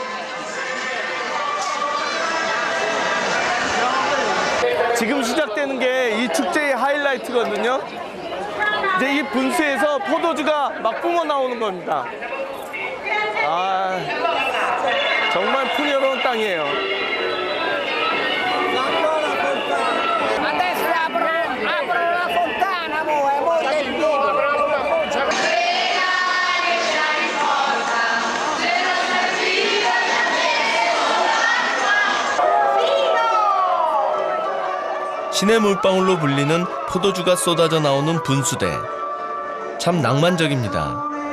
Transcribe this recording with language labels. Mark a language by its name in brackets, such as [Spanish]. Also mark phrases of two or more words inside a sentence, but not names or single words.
[Korean] 지금 시작되는 게 이 축제의 하이라이트거든요. 이제 이 분수에서 포도주가 막 뿜어 나오는 겁니다. 아, 정말 풍요로운 땅이에요. [Italian] Adesso apro la fontana, è molto il [Korean] 신의 물방울로 불리는 포도주가 쏟아져 나오는 분수대. 참 낭만적입니다.